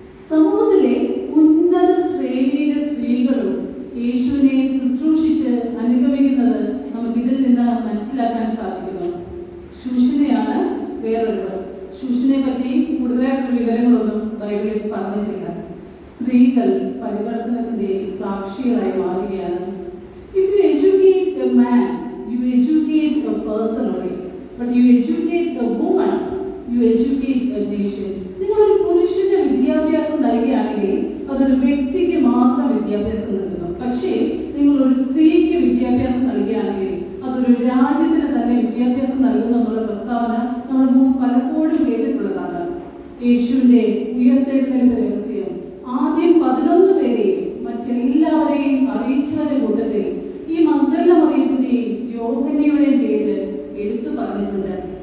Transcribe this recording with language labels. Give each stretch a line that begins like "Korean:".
Malayalam: സമൂഹത്തിലെ ഉന്നത ശ്രേണിയിലെ സ്ത്രീകളും യേശുവിനെ ശുശ്രൂഷിച്ച് അനുഗമിക്കുന്നത് നമുക്ക് ഇതിൽ നിന്ന് മനസ്സിലാക്കാൻ സാധിക്കുന്നു. ശൂഷനെയാണ് വേറൊരു. ശൂഷനെ പറ്റി കൂടുതലായിട്ടുള്ള വിവരങ്ങളൊന്നും ബൈബിളിൽ പറഞ്ഞിട്ടില്ല. സ്ത്രീകൾ പരിവർത്തനത്തിന്റെ സാക്ഷികളായി മാറുകയാണ്.
English: If you educate a man, you educate a person only. But you educate a woman, you educate a nation.
Malayalam: നിങ്ങളൊരു പുരുഷന് വിദ്യാഭ്യാസം നൽകുകയാണെങ്കിൽ അതൊരു വ്യക്തിക്ക് മാത്രം വിദ്യാഭ്യാസം നൽകുന്നു. പക്ഷേ നിങ്ങളൊരു സ്ത്രീക്ക് വിദ്യാഭ്യാസം നൽകുകയാണെങ്കിൽ അതൊരു രാജ്യത്തിന് തന്നെ വിദ്യാഭ്യാസം നൽകുന്നു എന്നുള്ള പ്രസ്താവന നമ്മൾ പലപ്പോഴും കേട്ടിട്ടുള്ളതാണ്. യേശുവിന്റെ ഉയർത്തെഴുന്നേൽപ്പ് രഹസ്യം ആദ്യം 11 പേരെയും മറ്റെല്ലാവരെയും അറിയിച്ചവരുടെ കൂട്ടത്തിൽ ഈ മഗ്ദല മറിയത്തിന്റെയും യോഹന്നയുടെയും പേര് എടുത്തു പറഞ്ഞിട്ടുണ്ട്.